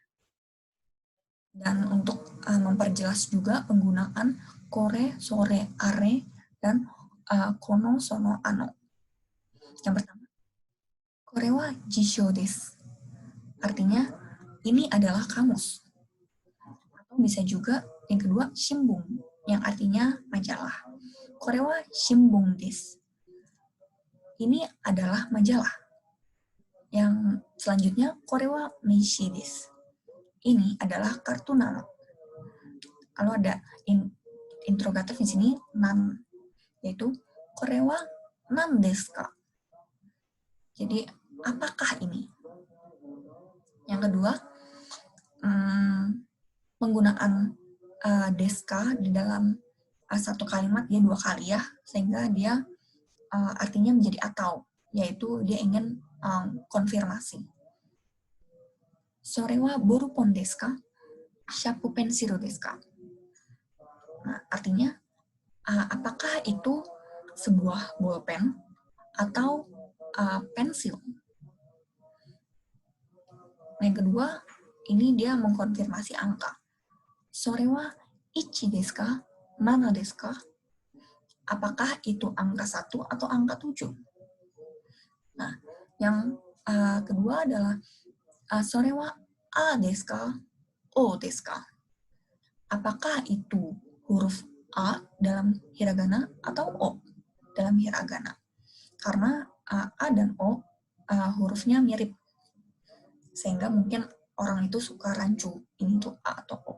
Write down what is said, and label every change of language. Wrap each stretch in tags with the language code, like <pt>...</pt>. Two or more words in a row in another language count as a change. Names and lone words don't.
<id>Dan untuk memperjelas juga penggunaan</id> <ja>これ、それ、あれ,</ja> <id>dan</id> <ja>この、その、あの.</ja> <id>Yang pertama,</id> <ja>これは辞書です.</ja> <id>Artinya, ini adalah kamus. Atau bisa juga yang kedua, shimbun, yang artinya majalah.</id> <ja>これは新聞です.</ja> <id>Ini adalah majalah. Yang selanjutnya,</id> <ja>これは名刺です.</ja> <id>Ini adalah kartu nama. Kalau ada interrogatif di sini, nan, yaitu</id> <ja>これは何ですか?</ja> <id>Jadi, apakah ini? Yang kedua, penggunaan deska di dalam satu kalimat dia dua kali ya, sehingga dia artinya menjadi atau, yaitu dia ingin konfirmasi.</id> <ja>それはボールペンですか？シャープペンシルですか?</ja> <id>Nah, artinya apakah itu sebuah bolpen atau pensil? Yang kedua, ini dia mengkonfirmasi angka.</id> <ja>それは一ですか？七ですか?</ja> <id>Apakah itu angka 1 atau angka 7? Nah, yang kedua adalah</id> <ja>それはあですか? おですか?</ja> <id>Apakah itu huruf A dalam hiragana atau O dalam hiragana? Karena A dan O hurufnya mirip. Sehingga mungkin orang itu suka rancu, ini tuh A atau O.</id>